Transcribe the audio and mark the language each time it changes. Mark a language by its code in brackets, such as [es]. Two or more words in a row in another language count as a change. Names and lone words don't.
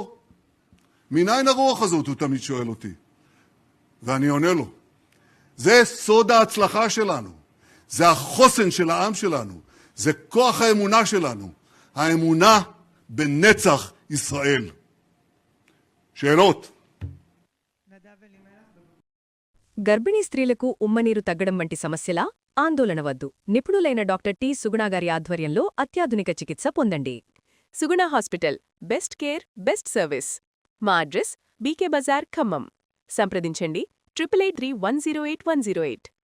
[he] מניין הרוח הזאת, הוא תמיד שואל אותי. ואני עונה לו, זה סוד ההצלחה שלנו, זה החוסן של העם שלנו, זה כוח האמונה שלנו, האמונה בנצח ישראל. שאלות? [te] గర్భిణీ స్త్రీలకు ఉమ్మనీరు తగ్గడం వంటి సమస్యలా ఆందోళన వద్దు. నిపుణులైన డాక్టర్ టి సుగుణ గారి ఆధ్వర్యంలో అత్యాధునిక చికిత్స పొందండి. [en] Suguna Hospital, best care, best service. [te] మా అడ్రస్ బీకే బజార్, ఖమ్మం. సంప్రదించండి 883108